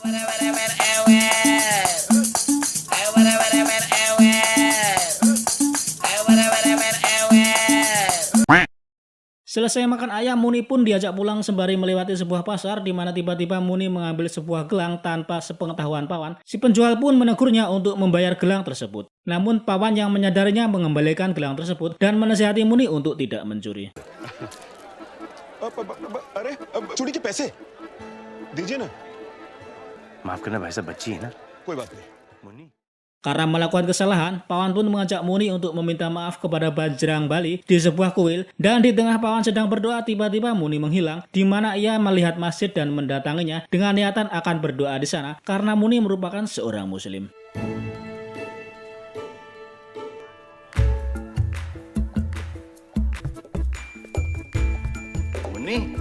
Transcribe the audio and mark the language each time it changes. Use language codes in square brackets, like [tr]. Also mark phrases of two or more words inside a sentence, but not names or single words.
[id] Selesai makan ayam, Muni pun diajak pulang sembari melewati sebuah pasar di mana tiba-tiba Muni mengambil sebuah gelang tanpa sepengetahuan Pawan. Si penjual pun menegurnya untuk membayar gelang tersebut. Namun Pawan yang menyadarinya mengembalikan gelang tersebut dan menasihati Muni untuk tidak mencuri. [hi] अरे चोरी के पैसे दीजिए ना माफ करना भाई साहब, बच्ची है ना। कोई बात नहीं मुन्नी [id] Karena melakukan kesalahan, Pawan pun mengajak Muni untuk meminta maaf kepada Bajrang Bali di sebuah kuil. Dan di tengah Pawan sedang berdoa, tiba-tiba Muni menghilang, di mana ia melihat masjid dan mendatanginya dengan niatan akan berdoa di sana karena Muni merupakan seorang Muslim. [hi] मुन्नी